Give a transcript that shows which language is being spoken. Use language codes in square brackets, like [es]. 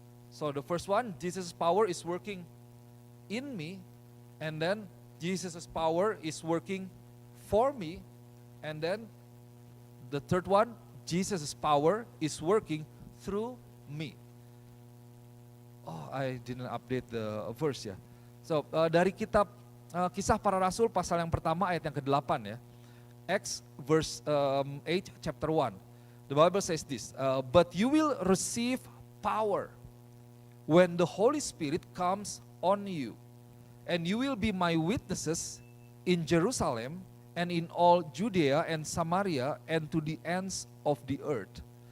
[en] So the first one, Jesus' power is working in me, and then Jesus' power is working for me, and then the third one, Jesus' power is working through me. Oh, I didn't update the verse ya. [id] So dari kitab Kisah Para Rasul pasal yang pertama ayat yang ke-8 ya. [en] Acts verse 8 chapter 1. The Bible says this, but you will receive power when the Holy Spirit comes on you, and you will be my witnesses in Jerusalem and in all Judea and Samaria and to the ends of the earth.